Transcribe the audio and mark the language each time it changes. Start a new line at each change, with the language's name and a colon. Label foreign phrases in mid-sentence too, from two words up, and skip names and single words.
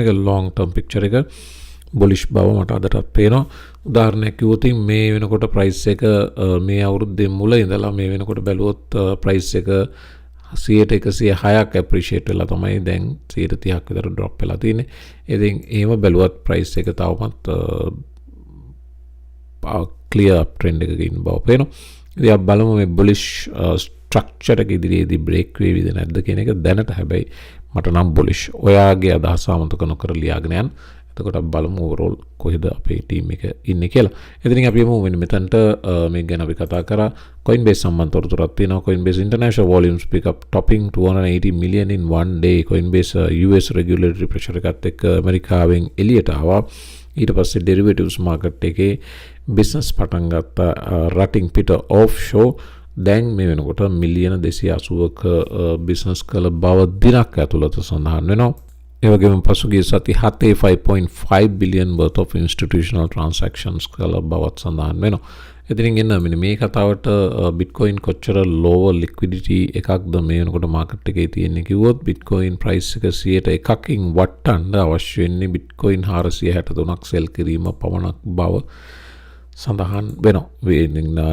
Sinhala: මේක
English: long term picture
Sinhala: එක bullish බව මට අදටත් පේනවා. උදාහරණයක් කිව්වොත් මේ වෙනකොට price එක මේ අවුරුද්දේ මුල ඉඳලා මේ වෙනකොට බැලුවොත් price එක 100%ක් appreciate වෙලා තමයි දැන් 130ක් විතර drop වෙලා තියෙන්නේ. ඉතින් එහෙම බැලුවත් price එක තවමත්
English: clear up trend
Sinhala: එකක ඉන්න බව පේනවා. ඉතින් අපි බලමු මේ
English: bullish structure
Sinhala: එක ඉදිරියේදී break වේවිද නැද්ද කියන එක. දැනට හැබැයි මට නම් bullish. ඔයාගේ අදහස අමතක නොකර ලියාගෙන යන්න. එතකොට බලමු ඕවරෝල් කොහෙද අපේ ටීම් එක ඉන්නේ කියලා. ඉතින් අපි යමු මෙතනට මේක ගැන අපි කතා කරා. Coinbase සම්බන්ධ තොරතුරක් තියෙනවා.
English: Coinbase international volumes pick up topping 280 million in one day.
Sinhala: Coinbase
English: US regulatory pressure
Sinhala: එකත් එක්ක ඇමරිකාවෙන් එළියට ආවා. ඊට පස්සේ
English: derivatives market
Sinhala: එකේ business පටන් ගත්ත රටින් පිට offshore දැන් මේ වෙනකොට මිලියන 280ක business කළ බව දිනක් ඇතුළත සඳහන් වෙනවා. ඒ වගේම පසුගිය සති 7
English: 5.5 billion worth of institutional transactions
Sinhala: කළ බවත් සඳහන් වෙනවා. ඉතින් එන්න මෙන්න මේ කතාවට Bitcoin කොච්චර
English: lower liquidity
Sinhala: එකක්ද මේ වෙනකොට market එකේ තියෙන්නේ කිව්වොත් Bitcoin price එක 101කින් වටන්න අවශ්‍ය වෙන්නේ Bitcoin 463ක් sell කිරීම පමණක් බව සඳහන් වෙනවා.